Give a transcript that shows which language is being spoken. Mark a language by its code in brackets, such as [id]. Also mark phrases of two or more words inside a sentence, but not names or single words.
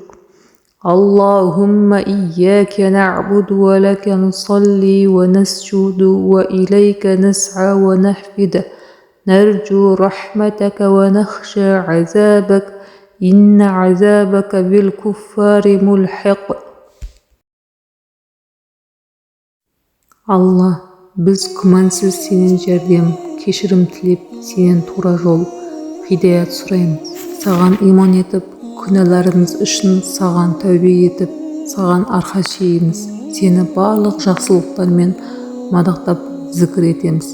[ar] اللهم إياك نعبد ولك نصلي ونسجد وإليك نسعى ونحفد نرجو رحمتك ونخشى عذابك إن عذابك بالكفار ملحق. [kk] Allah, biz күмәнсіз сенен жәрдем, кешірім тілеп, сенен тура жол, хидаят сұраймыз. Саған иман етіп, күнәларымыз үшін саған тәубе етіп, саған арқа шейіміз. Сені барлық жақсылықтармен мадақтап зікір етеміз.